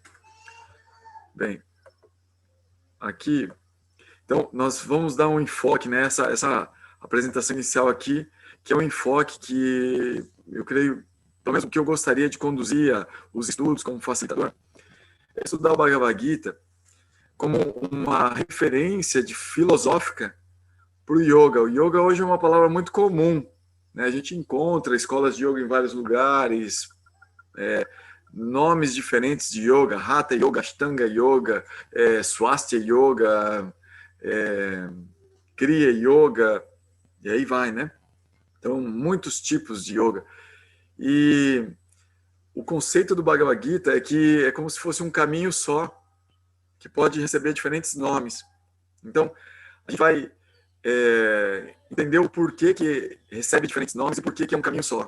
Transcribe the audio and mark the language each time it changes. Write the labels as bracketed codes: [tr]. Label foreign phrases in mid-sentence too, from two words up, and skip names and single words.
[pt] Bem, aqui, então, nós vamos dar um enfoque nessa apresentação inicial aqui, que é um enfoque que eu creio, pelo menos o que eu gostaria de conduzir os estudos como facilitador, é estudar o Bhagavad Gita como uma referência filosófica para o yoga. O yoga hoje é uma palavra muito comum, né? A gente encontra escolas de yoga em vários lugares, nomes diferentes de yoga, Hatha Yoga, Ashtanga Yoga, Swastika Yoga, Kriya Yoga, e aí vai, né? Então, muitos tipos de yoga. E o conceito do Bhagavad Gita é que é como se fosse um caminho só, que pode receber diferentes nomes. Então, a gente vai entender o porquê que recebe diferentes nomes e porquê que é um caminho só.